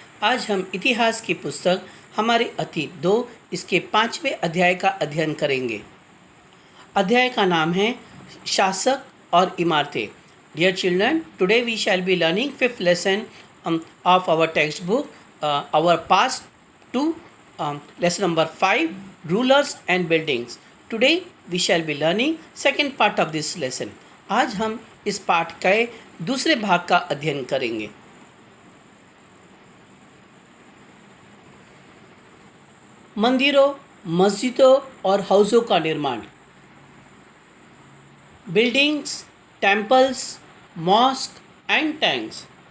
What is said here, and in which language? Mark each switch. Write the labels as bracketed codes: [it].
[hi] आज हम इतिहास की पुस्तक हमारे अतीत 2 इसके 5वें अध्याय का अध्ययन करेंगे। अध्याय का नाम है शासक और इमारतें। [en] Dear children, today we shall be learning 5th lesson of our text book, our past two lesson number 5, rulers and buildings. Today we shall be learning second part of this lesson. [hi] आज हम इस पाठ के दूसरे भाग का अध्ययन करेंगे। मंदिरों, मस्जिदों और हाउसों का निर्माण। [en] Buildings, temples, mosque and tanks.